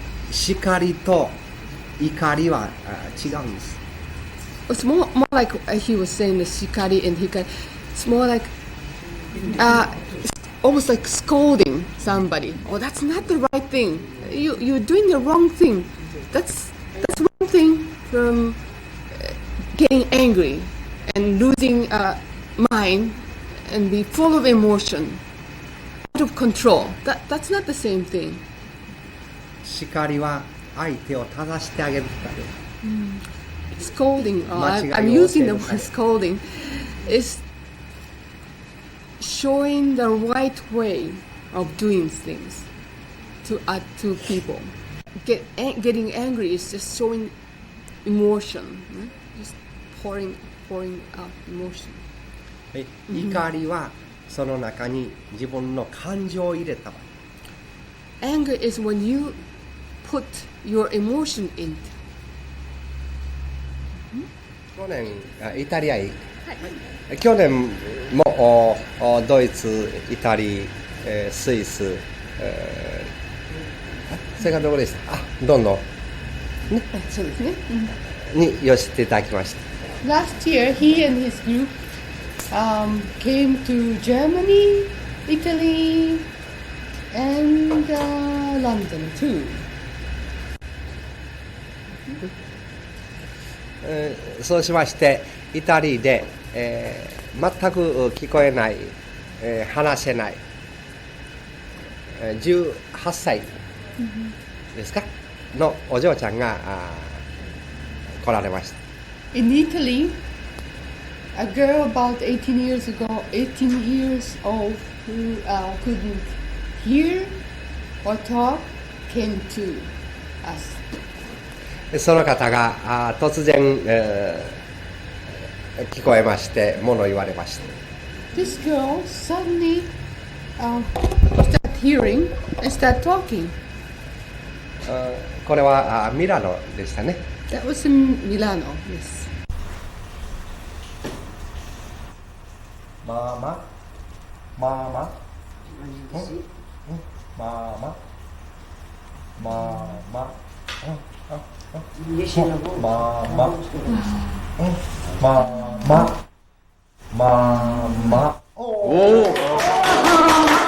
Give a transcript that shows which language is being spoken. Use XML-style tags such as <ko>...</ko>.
<ja>叱りと怒りは違うんです。</ja> <en>It's more like he was saying the shikari and hikari. It's more like almost like scolding somebody. Oh, that's not the right thing. You're doing the wrong thing. That's one thing from getting angry and losing mind and be full of emotion, out of control. That's not the same thing.</en> <ja>叱りは相手を正してあげるため。</ja> <en>Scolding, I'm using the word scolding, is showing the right way of doing things to people. Getting angry is just showing emotion, just pouring out emotion.</en> <ja>怒りはその中に自分の感情を入れた場合。</ja> <en>Anger is when you put your emotion in.</en> <ja>去年イタリアへ、去年もドイツ、イタリア、スイス、それからどこでした？どんどんそうですね。に寄せていただきました。</ja> <en>Last year, he and his group came to Germany, Italy, and London too.</en> <ja>そうしましてイタリアで、全く聞こえない、話せない、18歳ですかのお嬢ちゃんが来られました。</ja> <en>In Italy, a girl about 18 years old who couldn't hear or talk came to us.</en> <ja>その方が突然、聞こえまして物を言われました。</ja> <en>This girl suddenly start hearing and start talking.</en> <ja>これはミラノでしたね。</ja> <en>That was in Milano. Yes. マママママママママおお</en>